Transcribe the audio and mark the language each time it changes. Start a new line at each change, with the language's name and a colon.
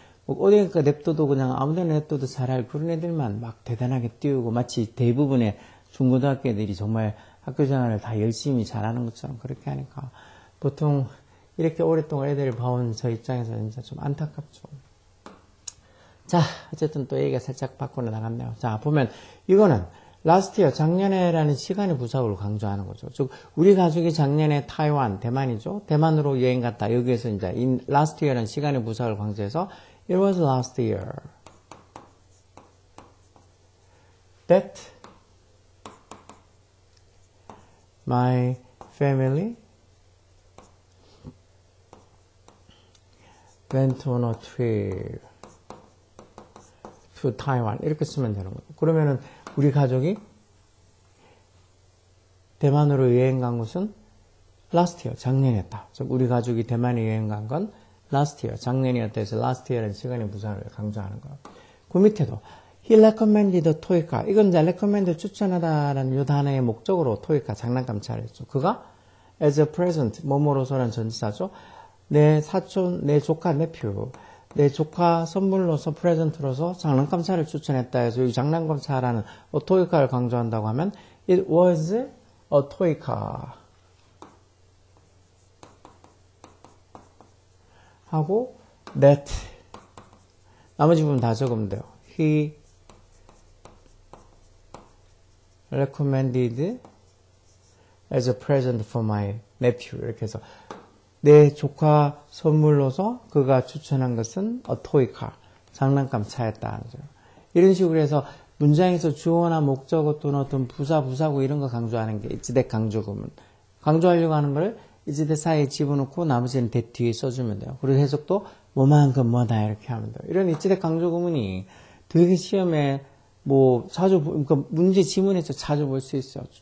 Korean: 뭐 어디가 냅둬도 그냥 아무데나 냅둬도 잘할 그런 애들만 막 대단하게 띄우고 마치 대부분의 중고등학교 애들이 정말 학교 생활을 다 열심히 잘하는 것처럼 그렇게 하니까 보통 이렇게 오랫동안 애들을 봐온 저 입장에서 진짜 좀 안타깝죠. 자, 어쨌든 또 얘기가 살짝 밖으로 나갔네요. 자, 보면 이거는
English: last year,
Korean: 작년에라는 시간의 부사로 강조하는 거죠. 즉, 우리 가족이 작년에 타이완, 대만이죠. 대만으로 여행 갔다.
English: 여기에서 이제 in last year라는
Korean: 시간의 부사를 강조해서
English: it was last year that my family went on a trip to Taiwan.
Korean: 이렇게 쓰면 되는 거예요. 그러면은 우리 가족이 대만으로 여행 간 것은
English: last year,
Korean: 작년이었다. 즉 우리 가족이 대만에 여행 간 건
English: last year,
Korean: 작년이었다 해서 last year라는 시간의 부사를 강조하는 거예요. 그 밑에도
English: he recommended
Korean: 토이카. 이건 이제 recommend 추천하다라는 이 단어의 목적으로 토이카 장난감 차렸죠. 그가
English: as a present,
Korean: 뭐뭐로서라는 전치사죠. 내 사촌, 내 조카, nephew. 내 조카 선물로서 프레젠트로서 장난감 차를 추천했다 해서 이 장난감 차라는 toy car를 강조한다고 하면
English: it was a toy car
Korean: 하고 that 나머지 부분 다 적으면 돼요.
English: he recommended as a present for my nephew
Korean: 이렇게 해서 내 조카 선물로서 그가 추천한 것은 a toy car, 장난감 차였다. 이런 식으로 해서 문장에서 주어나 목적어 또는 어떤 부사, 부사구 이런 거 강조하는 게 지대 강조구문. 강조하려고 하는 거를
English: is that
Korean: 사이에 집어넣고 나머지는 that 뒤에 써주면 돼요. 그리고 해석도 뭐만큼 뭐다 이렇게 하면 돼요. 이런
English: is that
Korean: 강조 구문이 되게 시험에 뭐 자주 그러니까 문제 지문에서 자주 볼 수 있어.